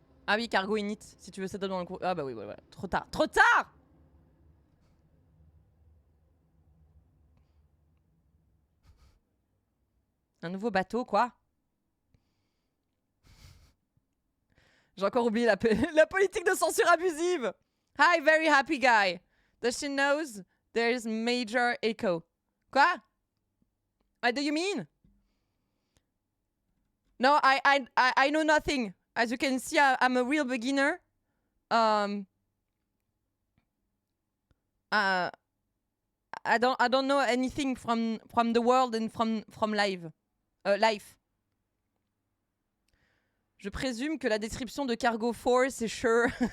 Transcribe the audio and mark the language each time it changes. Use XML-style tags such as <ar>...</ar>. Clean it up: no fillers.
<fr>Ah oui, cargo init, si tu veux ça dans le cours. Ah bah oui, voilà. Trop tard. Trop tard! Un nouveau bateau, quoi. J'ai encore oublié la politique de censure abusive.</fr> <en>Hi, very happy guy. Does she knows there's major echo?</en> <fr>Quoi?</fr> <en>What do you mean? No, I know nothing. As you can see, I'm a real beginner. I don't know anything from the world and from life.</en> <fr>Je présume que la description de Cargo Force est sure.</fr>